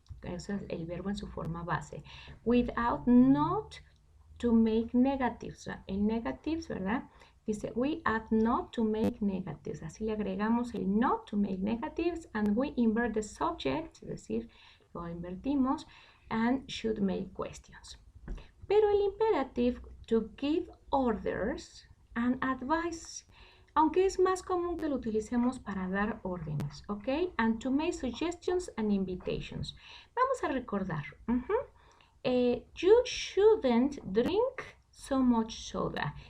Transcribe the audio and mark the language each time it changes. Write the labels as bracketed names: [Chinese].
[Spanish] Ese es el verbo en su forma base. [English] Without, not to make negatives. [Spanish] En negatives, ¿verdad? Dice, [English] we add not to make negatives. [Spanish] Así le agregamos el [English] not to make negatives and we invert the subject, [Spanish] es decir, lo invertimos, [English] and should make questions. [Spanish] Pero el [English] imperative to give orders and advice, [Spanish] aunque es más común que lo utilicemos para dar órdenes, ¿ok? [English] And to make suggestions and invitations. [Spanish] Vamos a recordar. [English] You shouldn't drink so much soda.